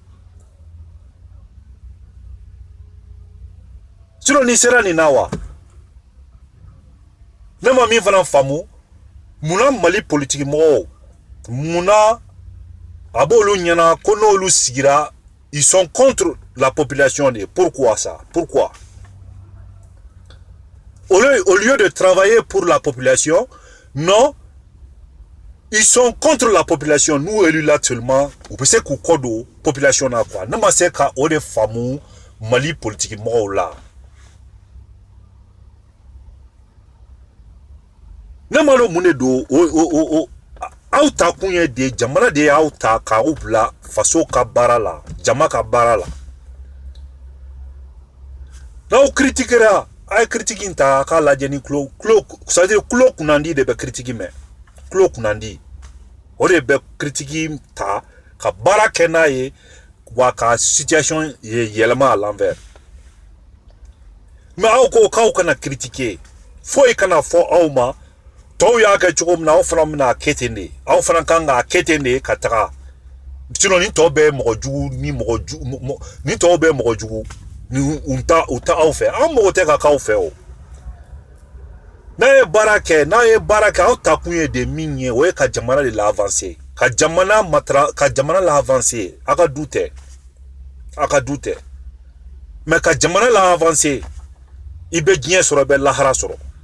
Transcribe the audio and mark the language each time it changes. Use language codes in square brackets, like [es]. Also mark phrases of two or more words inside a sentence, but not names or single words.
[bm] sinon ni sera nin na wa ne ma min fana faamu munna Mali politique mɔgɔw munna a b'olu ɲɛna ko n'olu sigira [fr] ils sont contre la population de pourquoi ça pourquoi au lieu de travailler pour la population non ils sont contre la population nous élus là seulement [bm] u bɛ se k'u kɔ don population na quoi ne ma se ka o de faamu Mali politique mɔgɔw la ne ma dɔn mun de don aw ta kun ye de jamana de y'aw ta k'aw bila faso ka baara la jama ka baara la n'aw critiquera a ye critique in ta k'a lajɛ ni c'est-à-dire kulo kunnandi de bɛ critique mɛn kulo kunnandi o de bɛ critique ta ka baara kɛ n'a ye wa ka situation yɛlɛma [fr] à l'envers [bm] mais aw ko k'aw kana critiquer foyi kana fɔ aw ma tɔw y'a kɛ cogo min na aw fana bɛna kɛ ten de aw fana kan k'a kɛ ten de ka taga sinon ni tɔw bɛ mɔgɔ jugu ni tɔw bɛ mɔgɔ jugu u ta aw fɛ an mɔgɔ tɛ ka k'aw fɛ o n'a ye baara kɛ aw ta kun ye de min ye o ye ka jamana de la avancer ka jamana la avancer a ka du tɛ mais ka jamana la avancer ibe diɲɛ sɔrɔ bɛ lahara sɔrɔ